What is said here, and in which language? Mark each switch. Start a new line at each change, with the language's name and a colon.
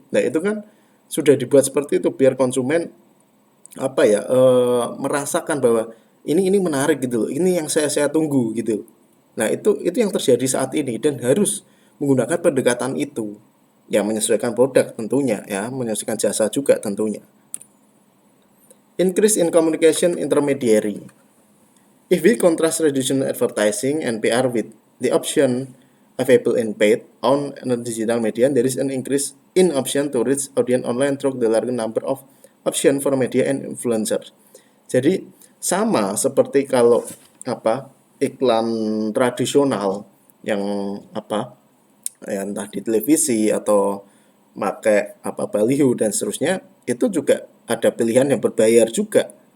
Indonesian: Nah, itu kan sudah dibuat seperti itu biar konsumen apa ya, merasakan bahwa ini menarik gitu loh, ini yang saya tunggu gitu. Nah itu yang terjadi saat ini dan harus menggunakan pendekatan itu, yang menyesuaikan produk tentunya, ya, menyesuaikan jasa juga tentunya.
English: Increase in communication intermediary. If we contrast traditional advertising and PR with the option available in paid on digital media, there is an increase in option to reach audience online through the larger number of option for media and influencer.
Indonesian: Jadi sama seperti kalau apa, iklan tradisional yang apa, ya, entah di televisi atau pakai apa baliho dan seterusnya, itu juga ada pilihan yang berbayar juga.